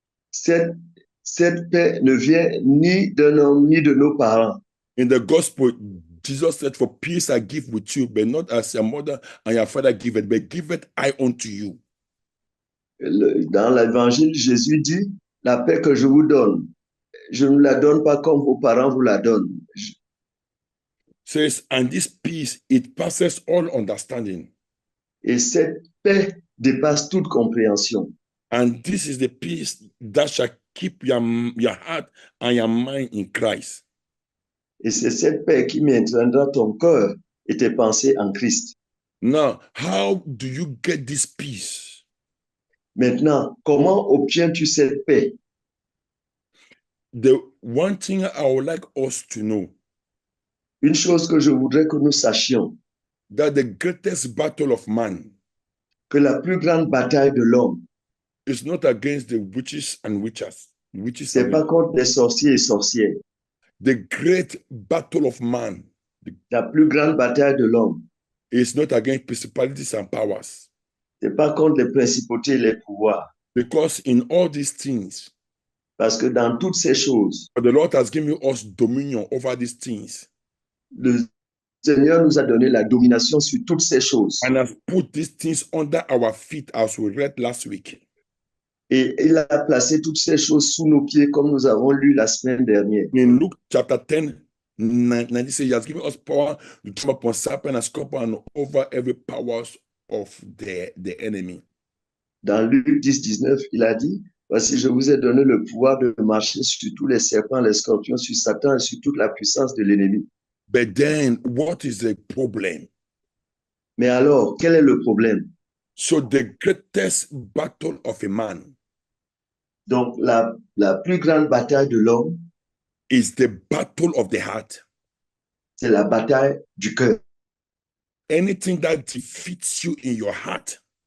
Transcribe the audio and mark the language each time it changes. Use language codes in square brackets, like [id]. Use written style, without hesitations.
[fr] Cette paix ne vient ni d'un homme ni de nos parents. [en] In the gospel, Jesus said, for peace I give with you, but not as your mother and your father give it, but give it I unto you. [fr] Dans l'évangile, Jésus dit, la paix que je vous donne, je ne la donne pas comme vos parents vous la donnent. [en] Says, and this peace, it passes all understanding. [fr] Et cette paix dépasse toute compréhension. [en] And this is the peace that shall keep your heart and your mind in Christ. [fr] Et c'est cette paix qui maintiendra ton cœur et tes pensées en Christ. [en] Now, how do you get this peace? [fr] Maintenant, comment obtiens-tu cette paix? [en] The one thing I would like us to know. [fr] Une chose que je voudrais que nous sachions. [en] That the greatest battle of man. [fr] Que la plus grande bataille de l'homme. [en] Is not against the witches and witches. [fr] C'est pas contre les sorciers et sorcières. [en] The great battle of man. [fr] La plus grande bataille de l'homme. [en] Is not against principalities and powers. [fr] C'est pas contre les principautés et les pouvoirs. [en] Because in all these things. [fr] Parce que dans toutes ces choses. [en] The Lord has given us dominion over these things. [fr] Le Seigneur nous a donné la domination sur toutes ces choses. [en] And has put these things under our feet as we read last week. [fr] Et il a placé toutes ces choses sous nos pieds comme nous avons lu la semaine dernière. [en] In Luke chapter 10, 90 says, he has given us power to come upon serpent and scorpion and over every powers of the enemy. [fr] Dans Luc 10, 19, il a dit, voici, je vous ai donné le pouvoir de marcher sur tous les serpents, les scorpions, sur Satan et sur toute la puissance de l'ennemi. [en] But then, what is the problem? [fr] Mais alors, quel est le problème? [en] So the greatest battle of a man. [fr] Donc, la plus grande bataille de l'homme [en] is the battle of the heart. [fr] C'est la bataille du cœur. [en] Anything that defeats you in your heart.